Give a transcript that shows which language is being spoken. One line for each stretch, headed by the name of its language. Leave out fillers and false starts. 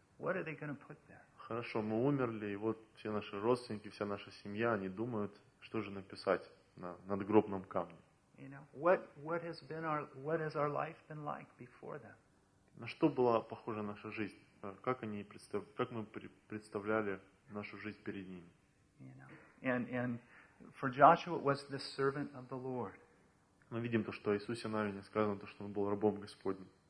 English: What are they going to put there?
Russian: Хорошо, мы умерли, и вот все наши родственники, вся наша семья, они думают, что же написать на надгробном камне.
English: You know, what has our life been like before them?
Russian: На что была похожа наша жизнь? Как мы представляли нашу жизнь перед ними?
English: You know, and for Joshua was the servant of the Lord.
Russian: Мы видим то, что Иисусе Навине сказано то, что он был рабом Господним.